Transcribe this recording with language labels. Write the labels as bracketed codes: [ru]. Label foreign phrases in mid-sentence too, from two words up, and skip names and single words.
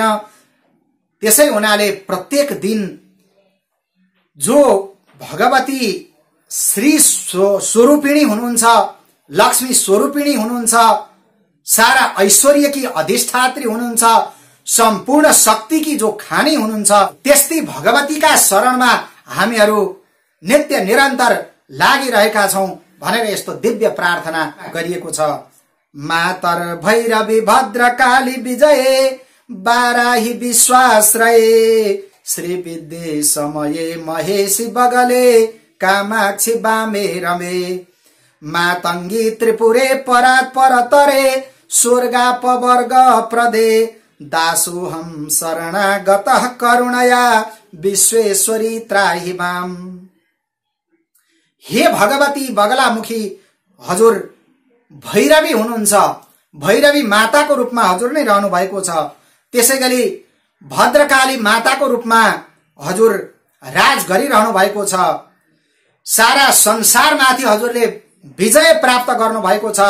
[ne] त्यसै हुनाले प्रत्येक दिन जो भगवती श्री स्वरूपिणी हुनुहुन्छ, लक्ष्मी स्वरूपिणी हुनुहुन्छ, सारा ऐश्वर्यकी अधिष्ठात्री हुनुहुन्छ, सम्पूर्ण शक्तिकी जो खानी हुनुहुन्छ, त्यस्तै भगवतीका शरणमा हामीहरू नित्य निरन्तर लागिरहेका छौं भनेर यस्तो दिव्य प्रार्थना गरिएको छ। [sa] मातर भैरवी भद्रकाली विजये बाराही विश्वाश्रये श्री विद्ये समये महेशी बगले कामाक्षी बामे रमे मातंगी त्रिपुरे परात् परतरे स्वर्गापवर्ग प्रदे दासोहम शरणागतः करुणया विश्वेश्वरी त्राहि माम। [ne] हे भगवती बगलामुखी, हजुर भैरवी हुनुहुन्छ, भैरवी माताको रूपमा हजुर नै रहनु भएको छ। त्यसैगरी भद्रकाली माताको रूपमा हजुर राज गरिरहनु भएको छ। सारा संसारमाथि हजुरले विजय प्राप्त गर्नु भएको छ।